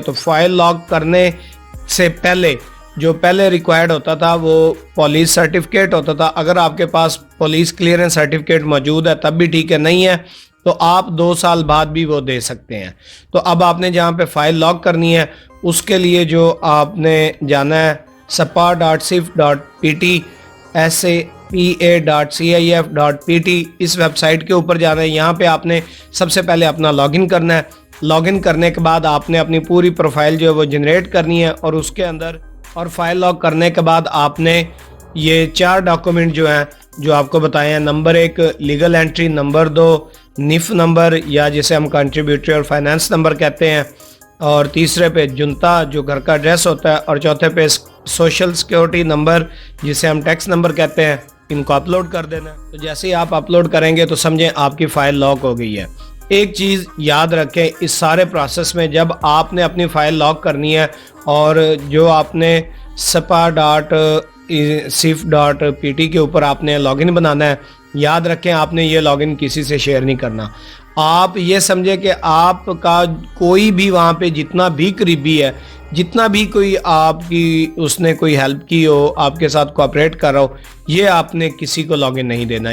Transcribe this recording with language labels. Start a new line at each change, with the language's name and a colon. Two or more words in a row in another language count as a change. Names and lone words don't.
Urdu: تو
English: file log
Urdu: کرنے سے پہلے جو پہلے ریکوائرڈ ہوتا تھا وہ
English: police certificate
Urdu: ہوتا تھا. اگر آپ کے پاس
English: police clearance certificate
Urdu: موجود ہے تب بھی ٹھیک ہے, نہیں ہے تو آپ 2 سال بعد بھی وہ دے سکتے ہیں. تو اب آپ نے جہاں پہ
English: file log
Urdu: کرنی ہے اس کے لیے جو آپ نے جانا ہے sapa.cif.pt sapa.cif.pt اس ویب سائٹ کے اوپر جانا ہے. یہاں پہ آپ نے سب سے پہلے اپنا
English: log in
Urdu: کرنا ہے.
English: log in
Urdu: کرنے کے بعد آپ نے اپنی پوری پروفائل جو ہے وہ جنریٹ کرنی ہے, اور اس کے اندر اور
English: file log
Urdu: کرنے کے بعد آپ نے یہ 4 ڈاکومنٹ جو ہیں جو آپ کو بتائے ہیں. نمبر 1
English: legal entry,
Urdu: نمبر 2 نف نمبر یا جسے ہم کنٹریبیوٹری اور
English: finance number
Urdu: کہتے ہیں, اور تیسرے پہ جنتا جو گھر کا ایڈریس ہوتا ہے, اور چوتھے پہ
English: social security number
Urdu: جسے ہم
English: tax number
Urdu: کہتے ہیں. ان کو اپلوڈ کر دینا ہے. تو جیسے ہی آپ اپلوڈ کریں گے تو سمجھیں آپ کی
English: file lock
Urdu: ہو گئی ہے. ایک چیز یاد رکھیں اس سارے پروسیس میں, جب آپ نے اپنی
English: file lock
Urdu: کرنی ہے اور جو آپ نے sapa.cif.pt کے اوپر آپ نے
English: log in
Urdu: بنانا ہے, یاد رکھیں آپ نے یہ
English: log in
Urdu: کسی سے شیئر نہیں کرنا. آپ یہ سمجھیں کہ آپ کا کوئی بھی وہاں پہ جتنا بھی قریبی ہے, جتنا بھی کوئی آپ کی اس نے کوئی ہیلپ کی ہو, آپ کے ساتھ کوآپریٹ کر رہا ہو, یہ آپ نے کسی کو
English: log in
Urdu: نہیں دینا.